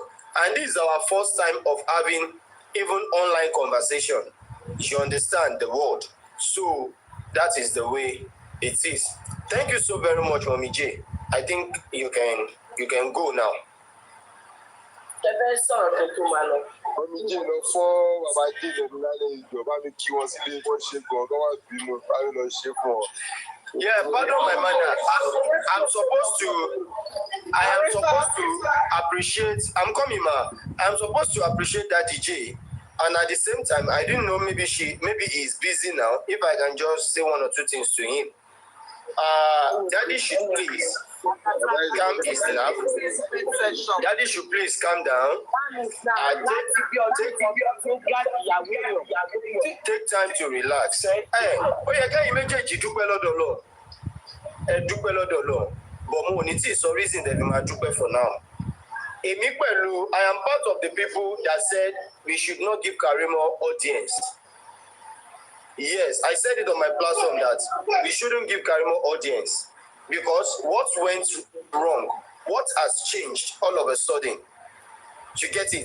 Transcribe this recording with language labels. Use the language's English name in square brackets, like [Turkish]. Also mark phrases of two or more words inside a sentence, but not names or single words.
[English] And this is our first time of having even online conversation. You understand the word. So that is the way it is. Thank you so very much, Mommy J. I think you can go now. [Yoruba] Mommy J lọ fún bàbá J lẹ́nu lálẹ́ ìjọba mi kí wọ́n sílé wọ́n ṣe gan kọ́ wá bínú báyìí lọ ṣe fún ọ. [English] Yeah, pardon my manner. I am supposed to appreciate. I'm coming, ma. I'm supposed to appreciate that DJ And at the same time, I didn't know maybe he's busy now. If I can just say one or two things to him. Daddy should please calm his nerve. Daddy should please calm down. Take time to relax. [Yoruba] But mo ní tí sọ [English] reason that we [Yoruba] ma dúpẹ́ [English] for now. [Yoruba] Èmi pẹ̀lú, [English] I am part of the people that said we should not give Karimot audience. Yes, I said it on my platform that we shouldn't give Karimot audience because what went wrong, what has changed all of a sudden, you get it?